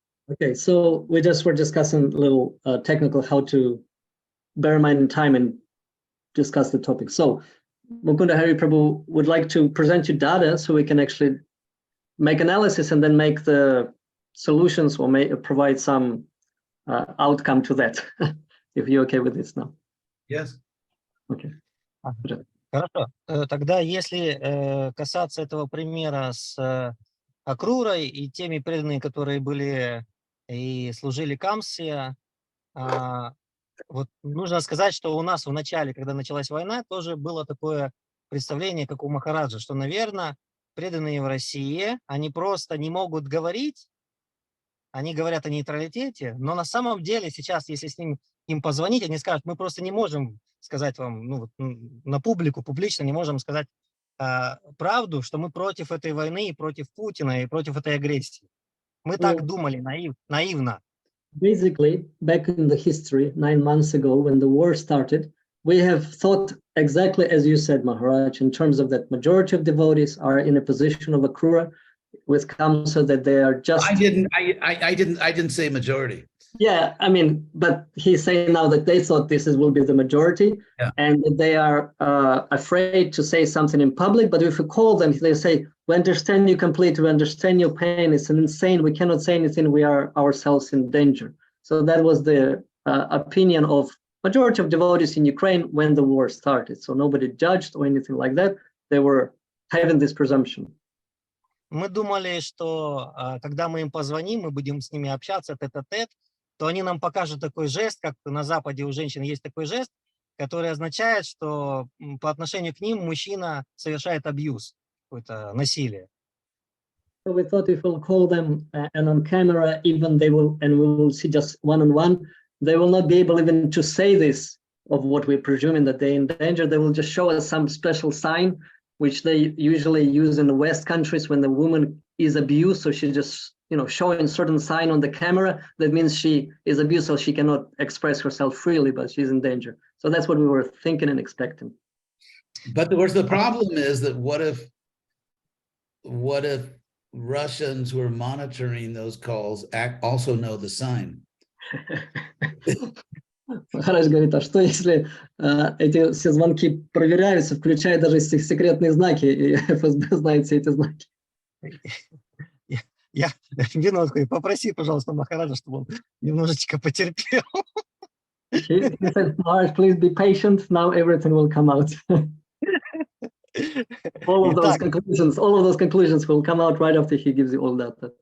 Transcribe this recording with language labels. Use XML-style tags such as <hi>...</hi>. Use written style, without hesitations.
<en>Okay, so we just were discussing a little technical how to bear in mind in time and discuss the topic. So Mukunda Hari Prabhu would like to present you data so we can actually make analysis and then make the solutions or provide some outcome to that. If you're okay with this now. Yes. Okay.</en> <ru>Хорошо. Тогда если касаться этого примера с Акрурой и теми преданными, которые были и служили Камсе, вот нужно сказать, что у нас в начале, когда началась война, тоже было такое представление, как у Махараджа, что, наверное, преданные в России, они просто не могут говорить, они говорят о нейтралитете, но на самом деле сейчас, если им позвонить, они скажут, мы просто не можем сказать вам, на публично не можем сказать правду, что мы против этой войны, и против Путина, и против этой агрессии. Мы так думали наивно.</ru> <en>Basically, back in the history, 9 months ago, when the war started, we have thought exactly as you said, Maharaj, in terms of that majority of devotees are in a position of Akrura with Kamsa, that they are just... I didn't say majority. Yeah, I mean, but he's saying now that they thought will be the majority, and they are afraid to say something in public. But if you call them, they say, we understand you completely, we understand your pain, it's insane, we cannot say anything, we are ourselves in danger. So that was the opinion of majority of devotees in Ukraine when the war started. So nobody judged or anything like that. They were having this presumption.</en> <ru>Мы думали, что когда мы им позвоним, мы будем с ними общаться тет-а-тет, то они нам покажут такой жест, как на Западе у женщин есть такой жест, который означает, что по отношению к ним мужчина совершает абьюз, какое-то насилие.</ru> <en>So we thought if we'll call them and on camera, even we will see just one-on-one, they will not be able even to say this of what we're presuming that they're in danger. They will just show us some special sign, which they usually use in the West countries when the woman is abused. So she just, showing certain sign on the camera, that means she is abused, so she cannot express herself freely, but she's in danger. So that's what we were thinking and expecting. But the problem is that what if Russians who are monitoring those calls also know the sign?</en> <ru>Махарадж говорит, а что если эти все звонки проверяются, включая даже секретные знаки, и ФСБ знает все эти знаки? Я минутку, попроси, пожалуйста, Махараджа, чтобы он немножечко потерпел.</ru> <en>He said, Maharaj, please be patient. Now everything will come out. all of those conclusions will come out right after he gives you all that.</en>